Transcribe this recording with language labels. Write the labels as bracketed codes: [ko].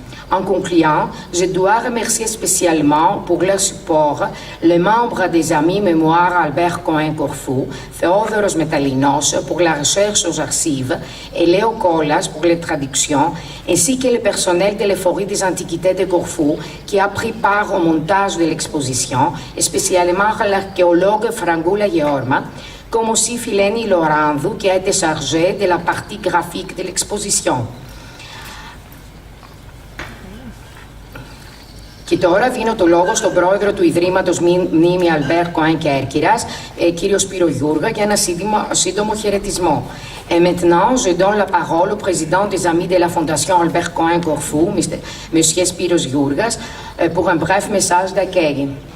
[fr] En concluant, je dois remercier spécialement pour leur support les membres des Amis Mémoire Albert Cohen Corfou, Theodoros Metalinos pour la recherche aux archives et Léo Collas pour les traductions, ainsi que le personnel de l'Euphorie des Antiquités de Corfou qui a pris part au montage de l'exposition, et spécialement l'archéologue Frangoula Georma, comme aussi Φιλένη Λοράνδου qui a été chargée de la partie graphique de l'exposition. [el] Και τώρα δίνω το λόγο στον πρόεδρο του Ιδρύματος Μνήμη Αλμπέρ Κοέν Κέρκυρας, κύριο Σπύρο Γιούργα, για ένα σύντομο χαιρετισμό. [fr] Et maintenant, je donne la parole au président des Amis de la Fondation Albert Cohen Corfou, M. Spiros Giurgas, pour un bref message d'accueil.